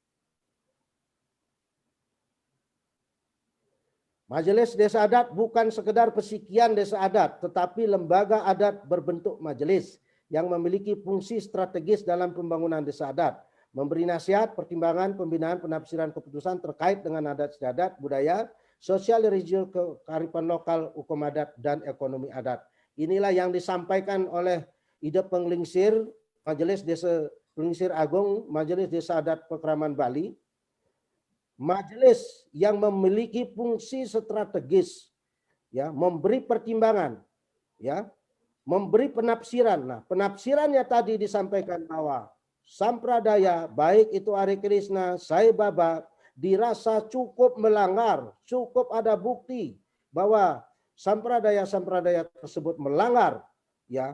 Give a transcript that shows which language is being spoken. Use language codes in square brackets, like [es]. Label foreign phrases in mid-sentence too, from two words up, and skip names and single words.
[id] Majelis Desa Adat bukan sekedar pesikian desa adat, tetapi lembaga adat berbentuk majelis yang memiliki fungsi strategis dalam pembangunan desa adat, memberi nasihat, pertimbangan, pembinaan, penafsiran keputusan terkait dengan adat istiadat, budaya, sosial, regional, kearifan lokal, hukum adat, dan ekonomi adat. Inilah yang disampaikan oleh Ide Penglingsir, Majelis Desa Penglingsir Agung, Majelis Desa Adat Pakraman Bali. Majelis yang memiliki fungsi strategis, ya, memberi pertimbangan, ya, memberi penafsiran. Nah, penafsirannya tadi disampaikan bahwa sampradaya, baik itu Hare Krishna, Sai Baba, dirasa cukup melanggar, cukup ada bukti bahwa sampradaya tersebut melanggar, ya.